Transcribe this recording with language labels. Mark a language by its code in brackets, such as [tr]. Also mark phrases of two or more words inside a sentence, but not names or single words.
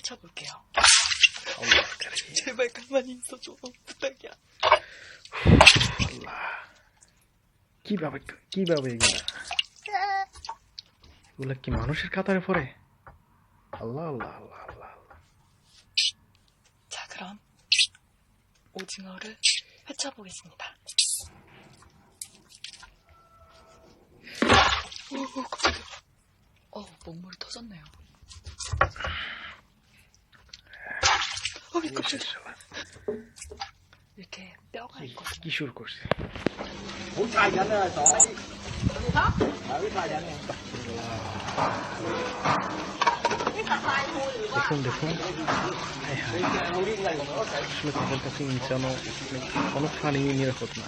[bn] কিভাবে কিভাবে এগুলা কি মানুষের কাতারে পড়ে? আল্লাহ আল্লাহ আল্লাহ আল্লাহ। [ko] 자, 그럼 오징어를 회쳐보겠습니다. 오, 깜짝이야. 목물이 터졌네요. 깜짝이야. 이렇게 뼈가 있거든요. [bn] কি শুরু করছে? দেখুন দেখুন, আসলে তাদের কাছে ইনসানও কোনো প্রাণী নিরাপদ না।